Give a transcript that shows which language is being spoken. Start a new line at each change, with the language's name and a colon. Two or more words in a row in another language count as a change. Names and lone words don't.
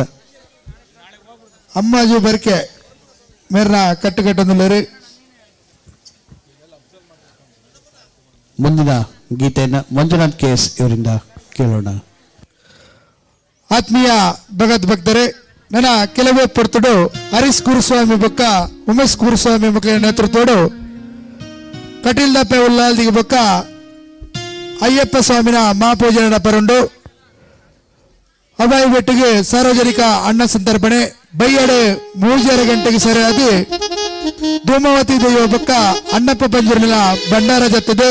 Tulu: ಅಮ್ಮಾಜು ಬರ್ಕೆ ಮೇರ್ನ ಕಟ್ಟುಕಟ್ಟೊಂದುಲ್ಲೇರು.
Kannada: ಮುಂದಿನ ಗೀತೆಯನ್ನು ಮಂಜುನಾಥ್ KS ಇವರಿಂದ ಕೇಳೋಣ.
Tulu: ಆತ್ಮೀಯ ಭಗತ್ ಭಕ್ತರೇ, ನನ್ನ ಕೆಲವೇ ಪೊರ್ತುಡು ಹರೀಶ್ ಕುರುಸ್ವಾಮಿ ಬೊಕ್ಕ ಉಮೇಶ್ ಕುರುಸ್ವಾಮಿ ಮಕ್ಕಳ ನೇತೃತ್ವಡು ಕಟೀಲ್ ದಪ್ಪೆ ಉಲ್ಲಾಲ್ದಿಗೆ ಬೊಕ್ಕ ಅಯ್ಯಪ್ಪ ಸ್ವಾಮಿನ ಮಹಾಪೂಜೆ ನಡಪರುಂಡು. ಅಭಾಯಿ ಬೆಟ್ಟಿಗೆ ಸಾರ್ವಜನಿಕ ಅನ್ನ ಸಂತರ್ಪಣೆ ಬೈಯಡೆ 3 ಗಂಟೆಗೆ ಸರಿಯಾದ ಧೂಮವತಿ ದೈವ ಬೊಕ್ಕ ಅಣ್ಣಪ್ಪ ಪಂಜುರ್ನ ಭಂಡಾರ ಜತ್ತದೆ.